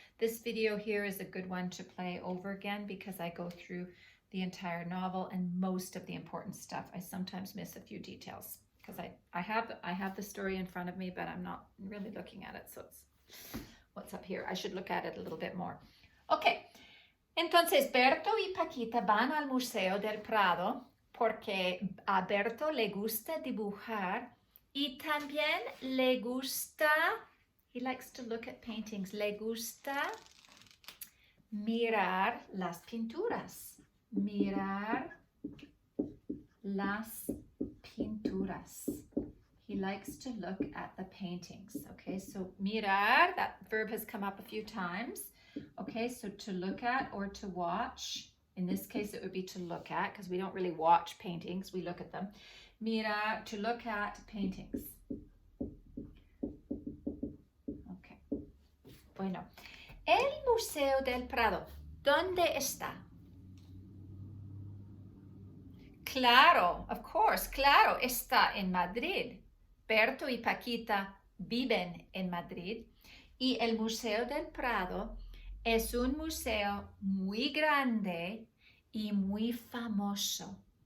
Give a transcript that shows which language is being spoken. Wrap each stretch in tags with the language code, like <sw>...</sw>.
<en>This video here is a good one to play over again because I go through the entire novel and most of the important stuff. I sometimes miss a few details. because I have the story in front of me, but I'm not really looking at it. So it's what's up here. I should look at it a little bit more. Okay.</en> <es>Entonces, Berto y Paquita van al Museo del Prado porque a Berto le gusta dibujar y también le gusta,</es> <en>he likes to look at paintings,</en> <es>le gusta mirar las pinturas. Mirar las pinturas.</es> <en>He likes to look at the paintings. Okay, so mirar, that verb has come up a few times. Okay, so to look at or to watch. In this case, it would be to look at because we don't really watch paintings, we look at them. Mirar, to look at paintings. Okay.</en> <es>Bueno, el Museo del Prado, ¿dónde está? Claro,</es> <en>of course,</en> <es>claro, está en Madrid. Berto y Paquita viven en Madrid y el Museo del Prado es un museo muy grande y muy famoso.</es>